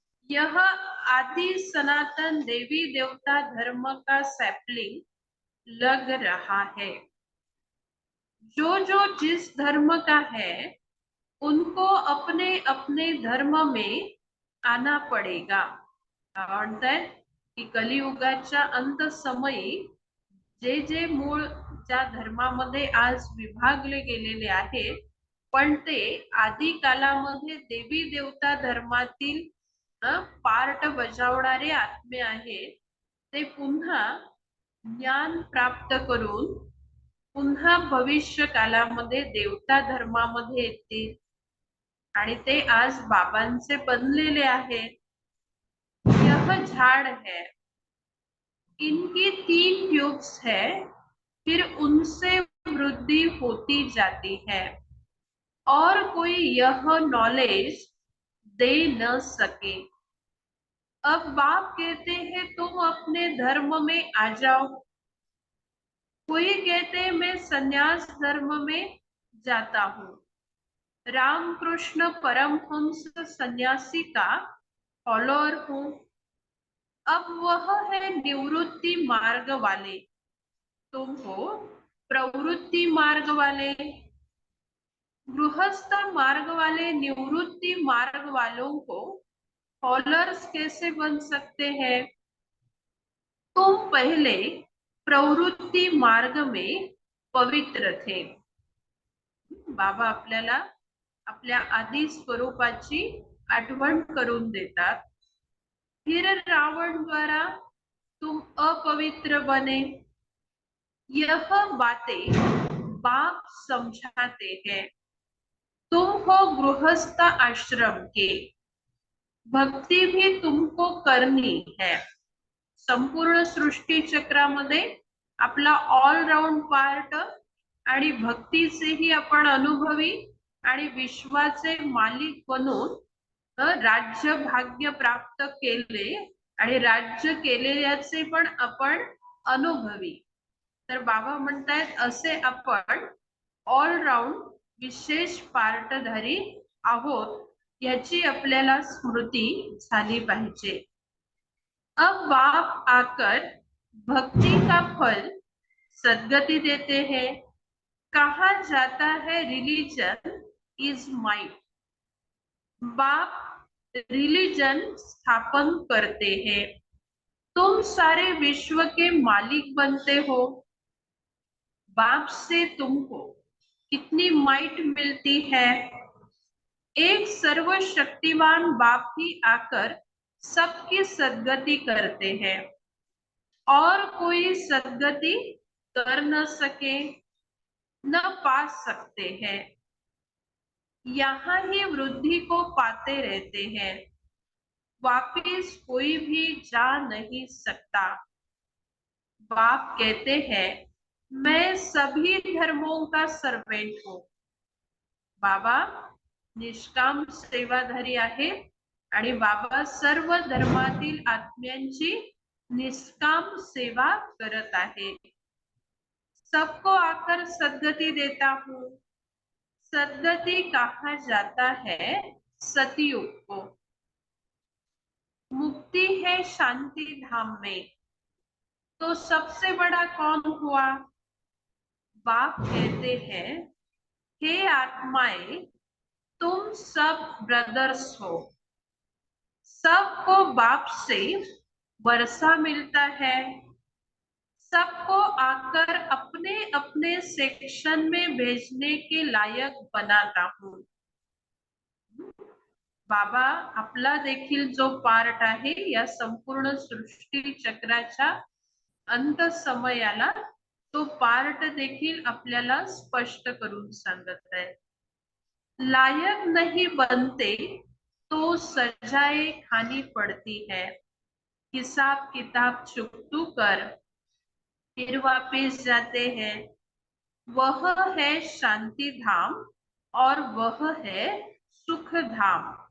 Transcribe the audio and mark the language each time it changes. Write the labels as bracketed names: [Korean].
[Hindi] यह आदि सनातन देवी देवता धर्म का सैपलिंग लग रहा है। जो जो जिस धर्म का है उनको अपने अपने धर्म में आना पडेगा। [Marathi] म्हणतात की कलियुगाच्या अंत समयी जे जे मूळ ज्या धर्मामध्ये आज विभागले गेलेले आहेत पण ते आदि कालामध्ये देवी देवता धर्मातील पार्ट बजावणारे आत्मे आहेत, ते पुन्हा ज्ञान प्राप्त करून पुन्हा भविष्य कालामध्ये देवता धर्मामध्ये येतील आणि ते आज बाबांचे बनलेले आहेत। [Hindi] यह झाड़ है, इनकी 3 ट्यूब्स है, फिर उनसे वृद्धि होती जाती है और कोई यह नॉलेज दे न सके। अब बाप कहते हैं तुम अपने धर्म में आ जाओ। कोई कहते हैं मैं संन्यास धर्म में जाता हूँ। रामकृष्ण परमहंस सन्यासी का फॉलोअर हूँ। अब वह है निवृत्ति मार्ग वाले। तुम हो प्रवृत्ति मार्ग वाले, गृहस्थ मार्ग वाले निवृत्ति मार्ग वालों को फॉलोअर्स कैसे बन सकते हैं? तुम पहले प्रवृत्ति मार्ग में पवित्र थे। [Marathi] बाबा आपल्याला आपल्या आदि स्वरूपाची आठवण करून देतात। [Hindi] फिर रावण द्वारा तुम अपवित्र बने, यह बातें बाप समझाते हैं। तुम हो गृहस्थ आश्रम के, भक्ति भी तुमको करनी है। [Marathi] संपूर्ण सृष्टी चक्रामध्ये आपला ऑलराऊंड पार्ट आणि भक्तीचेही आपण अनुभवी आणि विश्वाचे मालिक बनून राज्य भाग्य प्राप्त केले आणि राज्य केलेल्याचे पण आपण अनुभवी। तर बाबा म्हणतायत असे आपण ऑलराऊंड विशेष पार्टधारी आहोत, याची आपल्याला स्मृती झाली पाहिजे। [Hindi] अब बाप आकर भक्ति का फल सद्गति देते हैं। कहा जाता है रिलीजन इज माइट। बाप रिलीजन स्थापन करते हैं, तुम सारे विश्व के मालिक बनते हो। बाप से तुमको कितनी माइट मिलती है? एक सर्वशक्तिमान बाप ही आकर सबकी सद्गति करते हैं, और कोई सद्गति कर न सके, न पा सकते हैं। यहाँ ही वृद्धि को पाते रहते हैं, वापिस कोई भी जा नहीं सकता। बाप कहते हैं मैं सभी धर्मों का सर्वेंट हूँ। [Marathi] बाबा निष्काम सेवाधारी आहे आणि बाबा सर्व धर्मातील आत्म्यांची निष्काम सेवा करत आहे। [Hindi] सबको आकर सद्गति देता हूँ। सद्गति कहा जाता है सतयुग को। मुक्ति है शांति धाम में, तो सबसे बड़ा कौन हुआ? बाप कहते हैं हे आत्माएं, तुम सब ब्रदर्स हो। सबको बाप से वर्षा मिलता है। सबको आकर अपने अपने सेक्शन में भेजने के लायक बनाता हूँ। [Marathi] बाबा आपला देखील जो पार्ट आहे या संपूर्ण सृष्टी चक्राच्या अंत समयाला, तो पार्ट देखील आपल्याला स्पष्ट करून सांगत आहे। [Hindi] लायक नहीं बनते तो सजाए खानी पड़ती है। हिसाब किताब चुकतू कर फिर वापस जाते हैं। वह है शांति धाम और वह है सुख धाम।